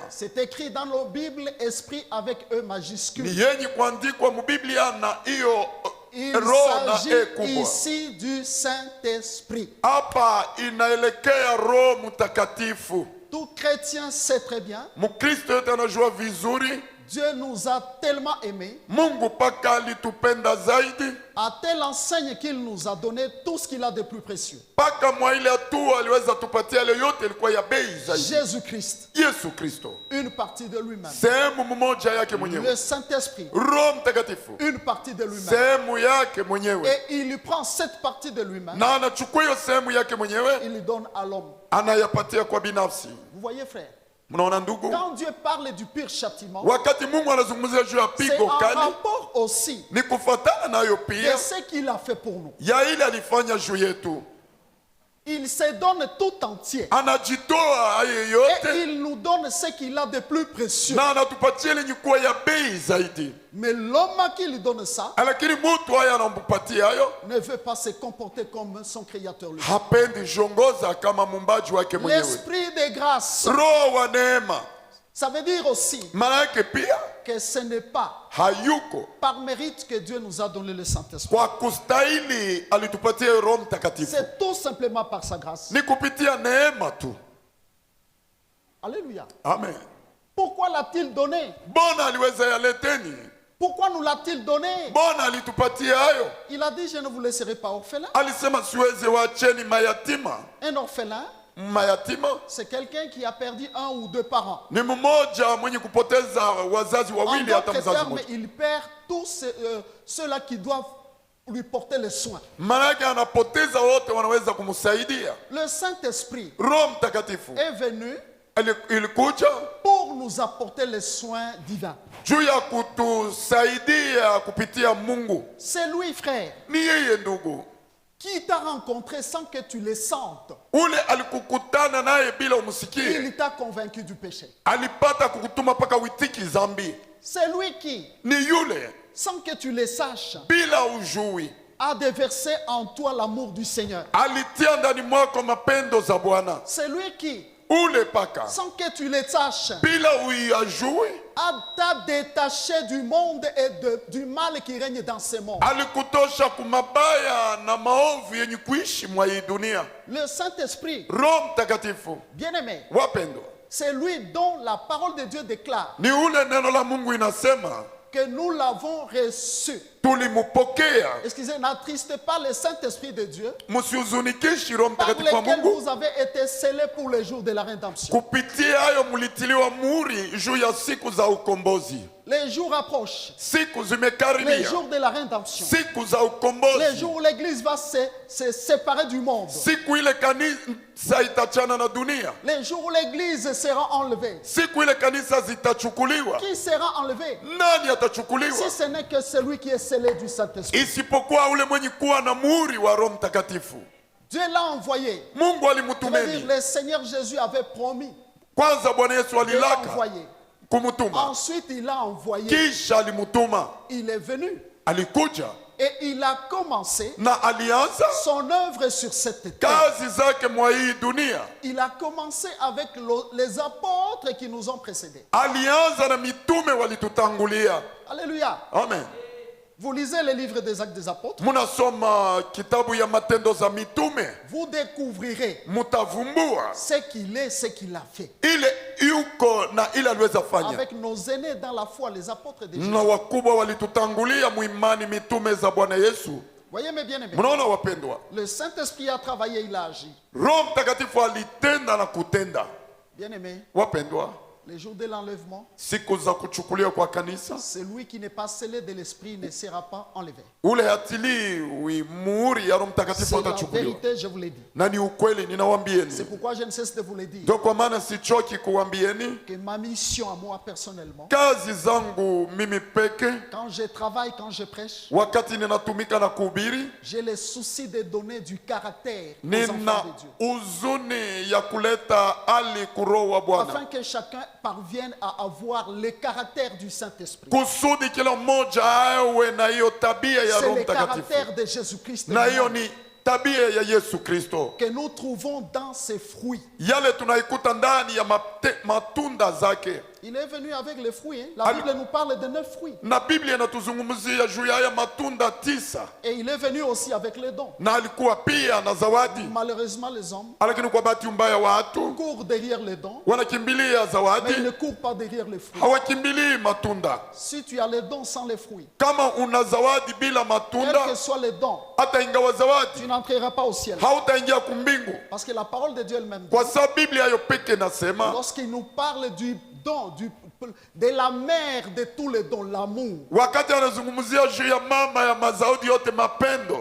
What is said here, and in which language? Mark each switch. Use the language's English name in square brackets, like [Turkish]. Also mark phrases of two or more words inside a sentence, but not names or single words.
[French] c'est écrit dans la Bible, esprit avec E [Swahili] ni [French] majuscule. [Swahili] yenye kuandikwa mubiblia na hiyo [French] Il [Swahili] roho na [French] s'agit [Swahili] e kubwa. [French] ici du Saint-Esprit. [Swahili] Hapa inaelekea Roho Mtakatifu. [French] Tout chrétien sait très bien, [Swahili] Mkristo yote anajua vizuri [French] Dieu nous a tellement aimés, [Swahili] Mungu paka alitupenda zaidi, [French] à telle enseigne qu'il nous a donné tout ce qu'il a de plus précieux. [Swahili] paka mwa ile hatua aliweza tupatia ile yote ilikuwa ya bei zaidi. [French] Jésus-Christ, [Swahili] Yesu Kristo, [French] une partie de lui-même. [Swahili] sehemu mmoja yake mwenyewe. [French] Le Saint-Esprit, [Swahili] Roho Mtakatifu, [French] une partie de lui-même. [Swahili] sehemu yake mwenyewe, [French] Et il lui prend cette partie de lui-même, [Swahili] na anachukua hiyo sehemu yake mwenyewe [French] il lui donne à l'homme. [Swahili] anayapatia kwa binafsi. [French] Vous voyez, frère, [Swahili] Mnaona ndugu, [French] quand Dieu parle du pire châtiment, [Swahili] wakati Mungu anazungumzia juu ya [French] c'est [Swahili] pigo [French] en [Swahili] kali, [French] rapport aussi [Swahili] ni kufuatana nayo [French] de [Swahili] pia [French] ce qu'il a fait pour nous. [Swahili] ya ile alifanya juu yetu. [French] Il se donne tout entier. [Swahili] Anajitoa hayo [French] Et [Swahili] yote [French] il nous donne ce qu'il a de plus précieux. [Swahili] na anatupatia ile nyukua ya bei zaidi, [French] Mais l'homme à qui il donne ça [Swahili] lakini mtu haya anampatia hayo [French] ne veut pas se comporter comme son créateur lui. [Swahili] hapendi jongoza kama mumbaji wake mwenyewe. [French] L'esprit de grâce, [Swahili] Roho wa neema [French] ça veut dire aussi [Swahili] maana yake pia [French] que ce n'est pas [Swahili] hayuko [French] par mérite que Dieu nous a donné le Saint-Esprit. [Swahili] kwa kustahili, alitupatia Roho Mtakatifu [French] C'est tout simplement par sa grâce. [Swahili] ni kupitia neema tu. [French] Alléluia. [Swahili] Amen. [French] Pourquoi l'a-t-il donné? [Swahili] Bona aliweza yaleteni, [French] Pourquoi nous l'a-t-il donné? [Swahili] bona alitupatia hayo. [French] Il a dit, je ne vous laisserai pas orphelin. [Swahili] Alisema siwezi waacheni mayatima. [French] Un orphelin, [Swahili] Mayatima [French] c'est quelqu'un qui a perdu un ou deux parents. [Swahili] ni mmoja mwenye kupoteza wazazi [French] En [Swahili] wawili hata [French] d'autres [Swahili] mzazi [French] termes, [Swahili] mmoja. [French] il perd tous ceux-là qui doivent lui porter les soins. [Swahili] Maana yake anapoteza wote wanaweza kumsaidia. [French] Le Saint-Esprit [Swahili] Roho Mtakatifu [French] est venu [Swahili] ilikuja [French] pour nous apporter les soins divins. [Swahili] juu ya kutusaidia kupitia Mungu. [French] C'est lui, frère, [Swahili] Ni yeye ndugu, [French] qui t'a rencontré sans que tu le sentes. [Swahili] ule alikukutana naye bila umsikie, [French] Il t'a convaincu du péché. [Swahili] alipata kukutuma paka witiki zambi. [French] C'est lui qui, [Swahili] Ni yule [French] sans que tu le saches, [Swahili] bila ujui [French] a déversé en toi l'amour du Seigneur. [Swahili] alitia ndani mwako mapendo za Bwana. [French] C'est lui qui, [Swahili] Ule paka [French] sans que tu le saches, [Swahili] bila uyajui [French] t'a détaché du monde et du mal qui règne dans ce monde. [Swahili] alikutosha kumabaya na maovu yenye kuishi mwa hii dunia. [French] Le Saint-Esprit, [Swahili] Roho Mtakatifu, [French] bien-aimé, [Swahili] wapendwa, [French] c'est lui dont la parole de Dieu déclare [Swahili] ni ule neno la Mungu inasema [French] que nous l'avons reçu. [Swahili] tulimupokea. [French] Excusez, n'attristez pas le Saint-Esprit de Dieu, [Swahili] Msiuzunikishi Roho [French] par [Swahili] Mtakatifu wa [French] lequel [Swahili] Mungu, [French] vous avez été scellés pour le jour de la rédemption. [Swahili] kupitia hayo mulitiliwa muhuri juu ya siku za ukombozi. [French] Les jours approchent, [Swahili] Siku [French] les [Swahili] zimekaribia, [French] jours de la rédemption, [Swahili] siku za [French] les [Swahili] ukombozi, [French] jours où l'Église va se séparer du monde, [Swahili] siku ile kanisa itachana na dunia, [French] les jours où l'Église sera enlevée. [Swahili] siku ile kanisa zitachukuliwa. [French] Qui sera enlevé [Swahili] Nani atachukuliwa [French] si ce n'est que celui qui est scellé du Saint-Esprit? [Swahili] isipokuwa ule mwenye kuwa na muhuri wa Roho Mtakatifu? [French] Dieu l'a envoyé. [Swahili] Mungu [French] Je veux dire, [Swahili] alimutumeni [French] le Seigneur Jésus avait promis [Swahili] kwanza. Bwana Yesu [French] de [Swahili] alilaka [French] l'envoyer. [Swahili] kumutuma, [French] Ensuite, il l'a envoyé. [Swahili] kisha alimutuma, [French] Il est venu [Swahili] alikuja [French] et il a commencé [Swahili] na alianza [French] son œuvre sur cette terre. [Swahili] kazi zake mwa hii dunia. [French] Il a commencé avec les apôtres qui nous ont précédés. [Swahili] Alianza na mitume walitutangulia. [French] Alléluia. [Swahili] Amen. [French] Vous lisez les livres des Actes des Apôtres, [Swahili] Munasoma kitabu ya Matendo za Mitume, [French] vous découvrirez [Swahili] mutavumbua [French] ce qu'il est, ce qu'il a fait. [Swahili] ile yuko na ile aliweza fanya. [French] Avec nos aînés dans la foi, les apôtres de Jésus. [Swahili] Na wakubwa walitutangulia muimani, mitume za Bwana Yesu. [French] Voyez mes bien-aimés, [Swahili] Mnaona wapendwa, [French] le Saint-Esprit a travaillé, il a agi. [Swahili] Roho Mtakatifu alitenda na kutenda. [French] Bien-aimés, [Swahili] Wapendwa, [French] les jours de l'enlèvement, [Swahili] siku za kuchukuliwa kwa kanisa, [French] celui qui n'est pas scellé de l'Esprit ne sera pas enlevé. [Swahili] ule hatili muhuri ya Roho Mtakatifu [French] C'est la [Swahili] atachukuliwa. [French] vérité, je vous l'ai dit. [Swahili] Na ni ukweli, [French] C'est [Swahili] ninawambieni. [French] pourquoi je ne cesse de vous le dire. [Swahili] Ndio kwa maana sichoki kuwambieni [French] Que ma mission à moi personnellement, [Swahili] kazi zangu mimi peke. [French] quand je travaille, quand je prêche, [Swahili] Wakati ninatumika na kuhubiri, [French] j'ai le souci de donner du caractère aux [Swahili] nina [French] enfants de Dieu. [Swahili] uzuni ya kuleta hali kuroho wa Bwana, [French] Afin que chacun parvienne à avoir le caractère du Saint-Esprit. [Swahili] kusudi kila mmoja awe na hiyo tabia ya [French] C'est [Swahili] Roho [French] le [Swahili] Mtakatifu, [French] caractère de Jésus-Christ [Swahili] na hiyo [French] lui-même [Swahili] ni tabia ya Yesu Kristo, [French] que nous trouvons dans ses fruits. [Swahili] yale tunaikuta ndani ya matunda zake. [French] Il est venu avec les fruits. Hein. La Allez. Bible nous parle de 9 fruits. [Swahili] Na Biblia inatuzungumzia juu ya haya matunda 9, [French] Et il est venu aussi avec les dons. [Swahili] na alikuwa pia na zawadi. [French] Malheureusement, les hommes [Swahili] Lakini kwa bahati mbaya watu [French] courent derrière les dons, [Swahili] wanakimbilia [French] mais [Swahili] zawadi, [French] ils ne courent pas derrière les fruits. [Swahili] hawakimbilii matunda. [French] Si tu as les dons sans les fruits, [Swahili] Kama una zawadi bila [French] quels [Swahili] matunda, [French] que soient les dons, [Swahili] hata ingawa zawadi, [French] tu n'entreras pas au ciel. [Swahili] hautaingia kumbingu, [French] Parce que la parole de Dieu elle-même dit, [Swahili] kwa sababu Biblia hiyo peke nasema, [French] lorsqu'il nous parle du don, de la mère de tous les dons, l'amour, [Swahili] wakati anazungumzia juu ya mama ya mazawadi yote, mapendo,